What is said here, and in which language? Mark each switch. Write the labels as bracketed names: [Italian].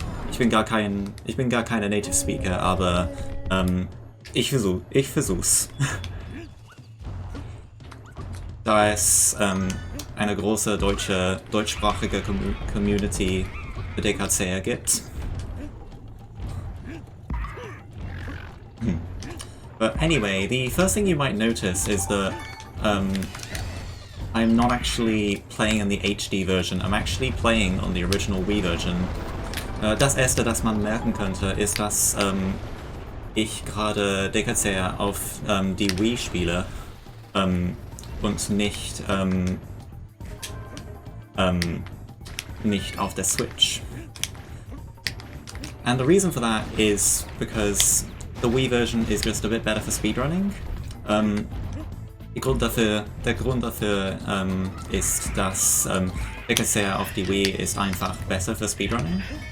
[German] Ich bin gar kein Native Speaker, aber ich versuch's. Da es eine große deutschsprachige Community für DKC gibt. [English] But anyway, the first thing you might notice is that I'm not actually playing in the HD version, I'm actually playing on the original Wii version. [German] Das erste, das man merken könnte, ist, dass ich gerade DKC auf die Wii spiele und nicht auf der Switch. [English] And the reason for that is because the Wii version is just a bit better for speedrunning. [German] Der Grund dafür ist, dass DKC auf die Wii ist einfach besser für Speedrunning.